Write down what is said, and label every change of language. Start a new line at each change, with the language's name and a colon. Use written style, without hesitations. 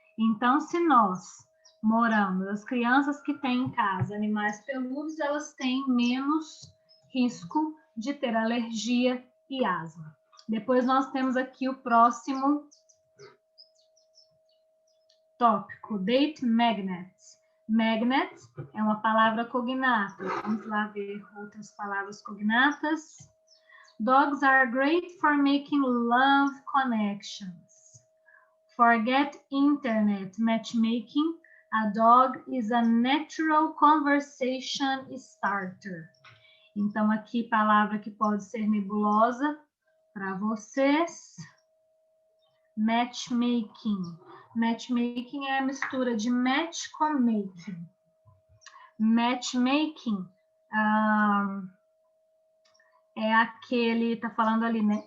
Portuguese: Então, se nós moramos, as crianças que têm em casa animais peludos, elas têm menos risco de ter alergia e asma. Depois nós temos aqui o próximo tópico, date magnets. Magnet é uma palavra cognata. Vamos lá ver outras palavras cognatas.
English: Dogs are great for making love connections. Forget internet matchmaking. A dog is a natural conversation starter.
Portuguese: Então, aqui, palavra que pode ser nebulosa para vocês. Matchmaking. Matchmaking é a mistura de match com making. Matchmaking é aquele, tá falando ali, né?